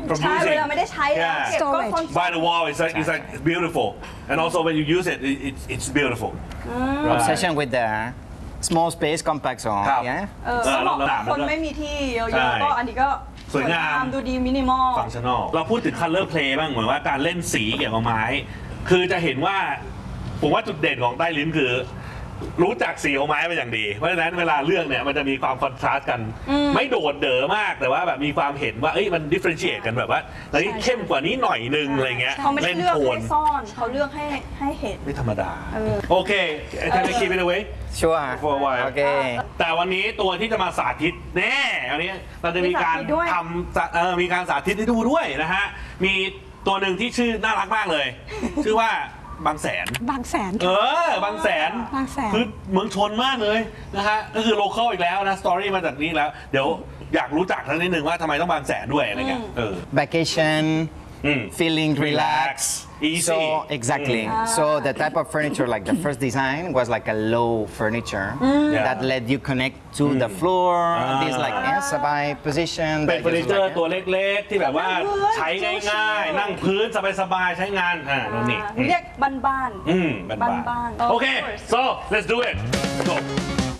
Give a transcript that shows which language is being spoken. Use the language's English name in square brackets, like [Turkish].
[Thai] ใช่เวลาไม่ได้ใช้แล้วเก็บก็คอน ซ์ [English] by the wall it's like beautiful and also when you use it's beautiful obsession with theSmall space, compact zone. [Thai] ครับ สำหรับคนไม่มีที่เยอะๆก็อันนี้ก็สวยงาม ดูดีมินิมอล ฟังก์ชันนอลเราพูดถึง [English] color play [Thai] บ้างเหมือนว่าการเล่นสีเกี่ยวกับไม้คือจะเห็นว่าผมว่าจุดเด่นของใต้ลิ้นคือ รู้จักสีของไม้เป็นอย่างดีเพราะฉะนั้นเวลาเลือกเนี่ยมันจะมีความคอนทราสต์กันไม่โดดเด๋อมากแต่ว่าแบบมีความเห็นว่าเอ้ยมันดิฟเฟอเรนเชียตกันแบบว่าอะไรเข้มกว่านี้หน่อยนึงอะไรเงี้ย เขาไม่ได้เลือกให้ซ่อนเขาเลือกให้เห็น ไม่ธรรมดาโอเคทำไมคิดไปเลย ชัวร์ [English] for why [Thai] โอเค แต่วันนี้ตัวที่จะมาสาธิตแน่วันนี้เราจะมีการทำมีการสาธิตให้ดูด้วยนะฮะมีตัวนึงที่ชื่อน่ารักมากเลยชื่อว่าบางแสน บางแสน เออบางแสน บางแสน คือเมืองชนมากเลยนะฮะก็คือโลเคอลอีกแล้วนะสตอรี่มาจากนี้แล้วเดี๋ยวอยากรู้จักท่านนิดนึงว่าทำไมต้องบางแสนด้วยอะไรเงี้ยเออ [English] vacationfeeling relaxed, easy. So exactly. So the type of furniture, like the first design, was like a low furniture that let you connect to the floor. This like sabay position. [Thai] เป็นฟอนิเจอร์ตัวเล็กๆที่แบบว่าใช้ง่ายๆนั่งพื้นสบายๆใช้งานอ่านี่เรียกบ้าน ๆบ้านๆโอเค [English] so let's do it go